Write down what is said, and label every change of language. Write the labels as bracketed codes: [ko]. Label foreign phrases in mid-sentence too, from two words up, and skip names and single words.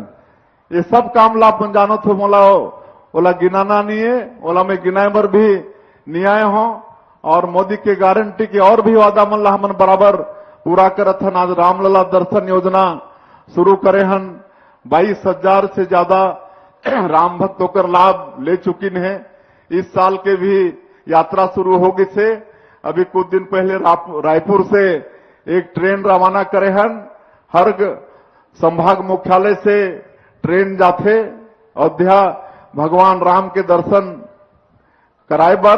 [hne] ये सब काम ला अपन जानत हो मोला ओला गिनाना नहीं है, ओला में गिनाए बर भी नहीं आए हो। और मोदी के गारंटी के और भी वादा मन ला हमन बराबर पूरा करत हन। आज रामलला दर्शन योजना शुरू करे हन। 22,000 से ज्यादा राम भक्त होकर लाभ ले चुकी है। इस साल के भी यात्रा शुरू होगी से अभी कुछ दिन पहले रायपुर से एक ट्रेन रवाना करे हन। हर संभाग मुख्यालय से ट्रेन जाते अयोध्या भगवान राम के दर्शन कराए बर।